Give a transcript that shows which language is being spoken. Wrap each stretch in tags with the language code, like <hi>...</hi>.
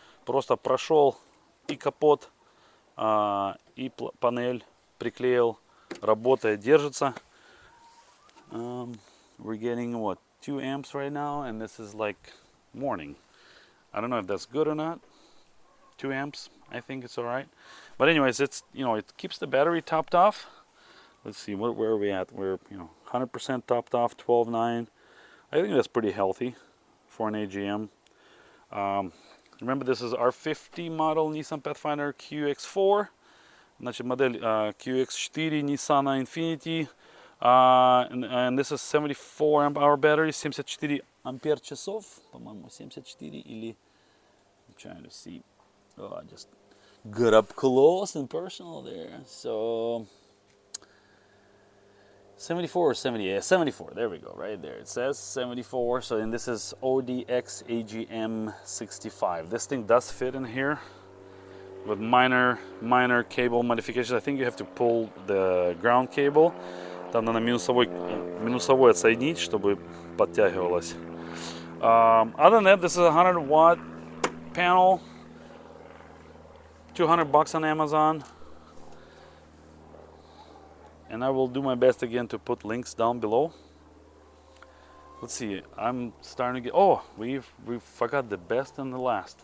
<ru>Просто прошел и капот, и панель приклеил. Работает, держится.</ru> <en>We're getting, what, 2 amps right now, and this is like morning. I don't know if that's good or not. 2 amps, I think it's all right. But anyways, it's, you know, it keeps the battery topped off. Let's see, where are we at? We're, you know, 100% topped off, 12.9. I think that's pretty healthy for an AGM. Remember, this is R50 model Nissan Pathfinder QX4.</en> <ru>Значит, модель QX4 Nissan Infiniti.</ru> <en>And this is 74 amp hour battery,</en> <ru>74 ампер часов, по-моему, 74 или...</ru> <en>I'm trying to see. Oh, I just got up close and personal there. So 74 or 78? 74. There we go. Right there. It says 74. So, and this is ODX AGM 65. This thing does fit in here with minor cable modifications. I think you have to pull the ground cable.</en> <ru>Там надо минусовой отсоединить, чтобы подтягивалось.</ru> <en>Other than that, this is a 100 watt panel. $200 on Amazon. And I will do my best again to put links down below. Let's see, I'm starting to get, oh, we forgot the best and the last.</en>